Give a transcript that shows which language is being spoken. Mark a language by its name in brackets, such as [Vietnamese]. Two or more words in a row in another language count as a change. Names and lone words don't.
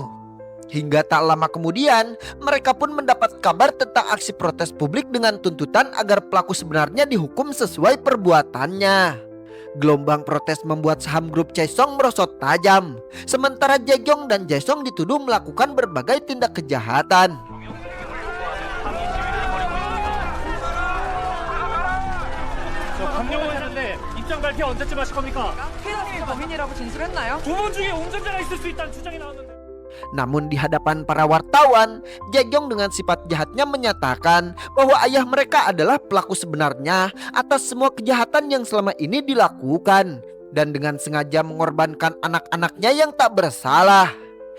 [Indonesian] Hingga tak lama kemudian, mereka pun mendapat kabar tentang aksi protes publik dengan tuntutan agar pelaku sebenarnya dihukum sesuai perbuatannya. Gelombang protes membuat saham grup Choesong merosot tajam, sementara Jaekyong dan Jaesong dituduh melakukan berbagai tindak kejahatan. [Korean] 강력원이라는데 입장 발표 언제쯤 하실 겁니까? 회장님이 범인이라고 진술했나요? 두 분 중에 운전자가 있을 수 있다는 주장이 나왔는데. [Indonesian] Namun di hadapan para wartawan, Jaekyong dengan sifat jahatnya menyatakan bahwa ayah mereka adalah pelaku sebenarnya atas semua kejahatan yang selama ini dilakukan, dan dengan sengaja mengorbankan anak-anaknya yang tak bersalah.